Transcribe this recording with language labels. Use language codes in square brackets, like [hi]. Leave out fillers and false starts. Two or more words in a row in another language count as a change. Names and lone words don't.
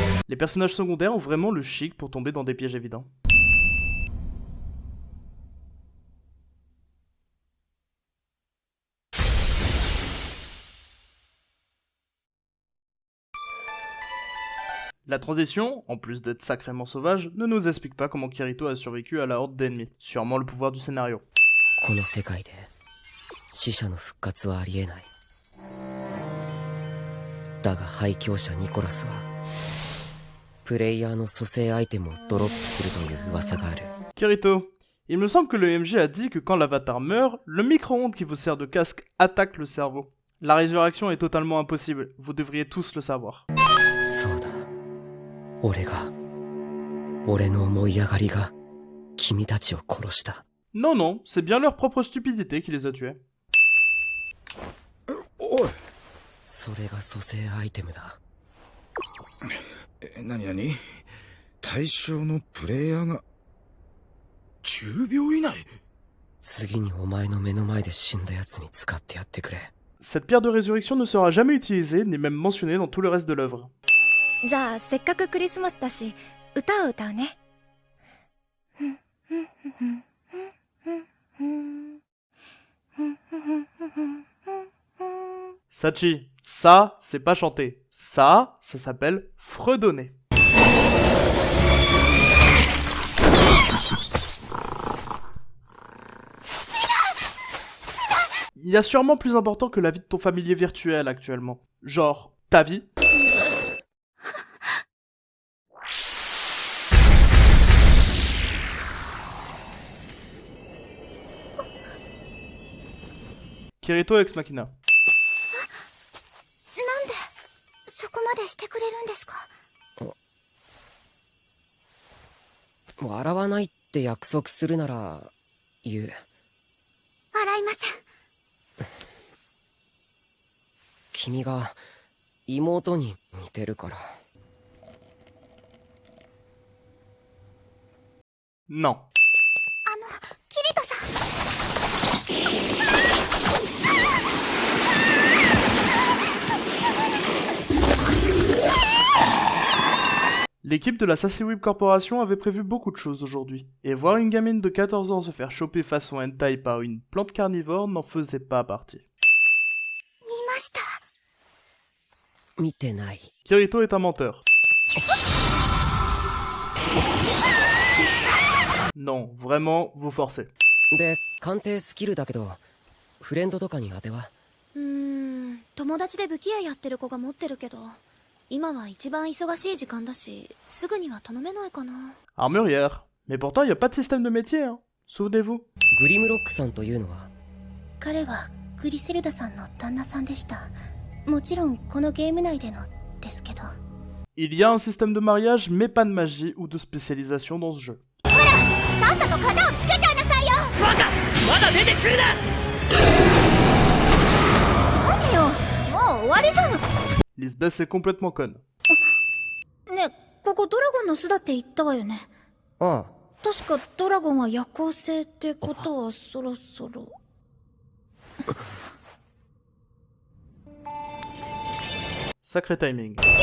[fr] Les personnages secondaires ont vraiment le chic pour tomber dans des pièges évidents. La transition, en plus d'être sacrément sauvage, ne nous explique pas comment Kirito a survécu à la horde d'ennemis. Sûrement le pouvoir du scénario. [ja] この世界で死者の復活はありえない。だが廃墟者ニコラスはプレイヤーの蘇生アイテムをドロップするという噂がある。 [fr] Kirito, il me semble que le MJ a dit que quand l'avatar meurt, le micro-ondes qui vous sert de casque attaque le cerveau. La résurrection est totalement impossible, vous devriez tous le savoir. [ja] そうだ。俺の思い上がりが君たちを殺した。 [fr] Non, non, c'est bien leur propre stupidité qui les a tués. [ja] それが蘇生アイテムだ。何対象のプレイヤーが10秒以内。次にお前の目の前で死んだやつに使ってやってくれ。 [fr] Cette pierre de résurrection ne sera jamais utilisée, ni même mentionnée dans tout le reste de l'œuvre. [ja] じゃあせっかくクリスマスだし歌を歌うね。 [fr] Sachi, ça, c'est pas chanter. Ça s'appelle fredonner. Il y a sûrement plus important que la vie de ton familier virtuel actuellement. Genre, ta vie. Kirito [la] Ex Machina. [ja] なんでそこまでしてくれるんですか？笑わないって約束するなら言う。笑いません。君が妹に似てるから。 [fr] Non. [ja] キリトさん。 [fr] L'équipe de la Sasewib Corporation avait prévu beaucoup de choses aujourd'hui, et voir une gamine de 14 ans se faire choper façon hentai par une plante carnivore n'en faisait pas partie. [ja] 見ました。見てない。 [fr] Kirito est un menteur. Non, vraiment, vous forcez. [ja] で、鑑定スキルだけど、フレンドとかに当ては？友達で武器屋やってる子が持ってるけど、今は一番忙しい時間だし、すぐには頼めないかな。 [fr] Armurière. Mais pourtant, il n'y a pas de système de métier, hein. Souvenez-vous. [ja] グリムロックさんというのは？彼はグリセルダさんの旦那さんでした。もちろんこのゲーム内でのですけど。 [fr] Il y a un système de mariage, mais pas de magie ou de spécialisation dans ce jeu. [ja] さっさと型をつけちゃいなさいよ。バカ！まだ出てくるな！何よ、もう終わりじゃん。 [fr] Lisbeth est complètement conne. [ja] ね、ここドラゴンの巣だって言ったわよね。ああ。確かドラゴンは夜行性ってことはそろそろ。 [fr] Sacré timing.